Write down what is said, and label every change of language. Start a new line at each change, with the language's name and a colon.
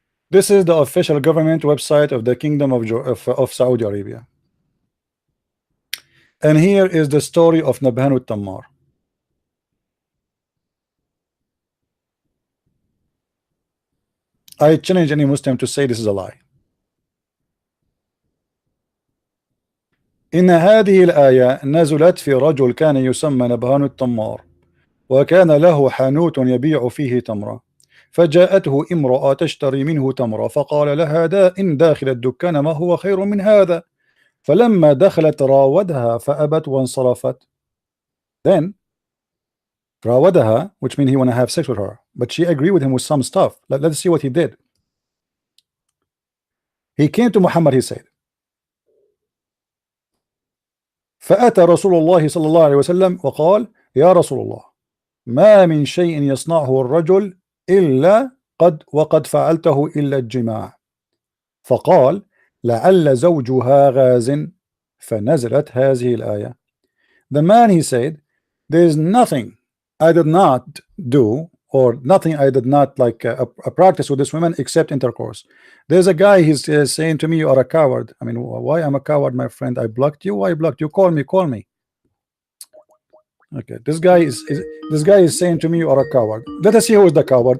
English: This is the official government website of the Kingdom of Saudi Arabia. And here is the story of Nabhan al-Tammar. I challenge any Muslim to say this is a lie.
Arabic: إن هذه الآية نزلت في رجل كان يسمى نبهان التمار، وكان له حانوت يبيع فيه تمرة، فجاءته امرأة تشتري منه تمرة، فقال لها إن داخل الدكان ما هو خير من هذا، فلما دخلت راودها فأبت وانصرفت.
English: Then راودها, which means he want to have sex with her, but she agreed with him with some stuff. Let's see what he did. He came to Muhammad, he said,
Arabic: فأتى رسول الله صلى الله عليه وسلم وقال يا رسول الله ما من شيء يصنعه الرجل إلا وقد فعلته إلا الجماع، فقال لعل زوجها غاز، فنزلت هذه الآية.
English: The man, he said, there is nothing I did not do or nothing I did not like a practice with this woman except intercourse. There's a guy, he's saying to me, you are a coward. I mean, why I'm a coward, my friend? I blocked you. Why I blocked you? Call me, call me. Okay, this guy is saying to me, you are a coward. Let us see who is the coward.